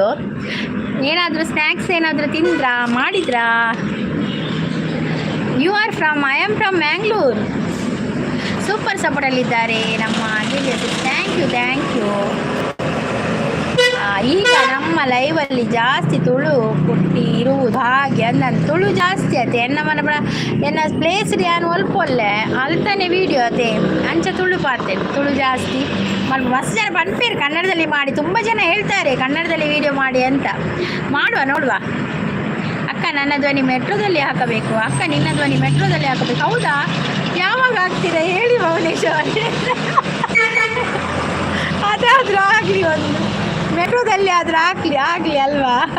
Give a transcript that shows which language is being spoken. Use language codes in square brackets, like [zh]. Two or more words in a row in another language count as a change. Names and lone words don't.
[kn] ಏನಾದರೂ ಸ್ನ್ಯಾಕ್ಸ್ ಏನಾದರೂ ತಿಂದ್ರಾ, ಮಾಡಿದ್ರಾ? [en] I am from Mangalore. [kn] ಸೂಪರ್ ಸಪೋರ್ಟಲ್ಲಿದ್ದಾರೆ ನಮ್ಮ ಗಿರಿಜಾಸಿಸ್. [en] Thank you. [kn] ಈಗ ನಮ್ಮ ಲೈವಲ್ಲಿ ಜಾಸ್ತಿ ತುಳು ಕೊಟ್ಟಿ ಇರುವುದು ಹಾಗೆ ಅಂದ್ ತುಳು ಜಾಸ್ತಿ ಆಯ್ತು. [tcy] ಎನ್ನ ಪ್ಲೇಸ್ ಯಾನು ಒಲ್ಪೊಲ್ಲೆ ಅಲ್ತಾನೆ ವೀಡಿಯೋ ಅದೇ ಅಂಚ ತುಳು ಪಾರ್ತೇನೆ. ತುಳು ಜಾಸ್ತಿ ಮಸ್ತ್ ಜನ ಪನ್ಪೇರು [kn] ಕನ್ನಡದಲ್ಲಿ ಮಾಡಿ. ತುಂಬ ಜನ ಹೇಳ್ತಾರೆ ಕನ್ನಡದಲ್ಲಿ ವೀಡಿಯೋ ಮಾಡಿ ಅಂತ. ನೋಡುವ. ಅಕ್ಕ ನನ್ನ ಧ್ವನಿ ಮೆಟ್ರೋದಲ್ಲಿ ಹಾಕಬೇಕು, ಅಕ್ಕ ನಿನ್ನ ಧ್ವನಿ ಮೆಟ್ರೋದಲ್ಲಿ ಹಾಕಬೇಕು. ಹೌದಾ? ಯಾವಾಗ ಆಗ್ತಿದೆ ಹೇಳಿ ಭುವನೇಶ್ ಅವರೇ. ಅದಾದರೂ ಆಗಲಿ, ಒಂದು ಮೆಟ್ರೋದಲ್ಲಿ ಆದರೂ ಆಗಲಿ ಅಲ್ವಾ?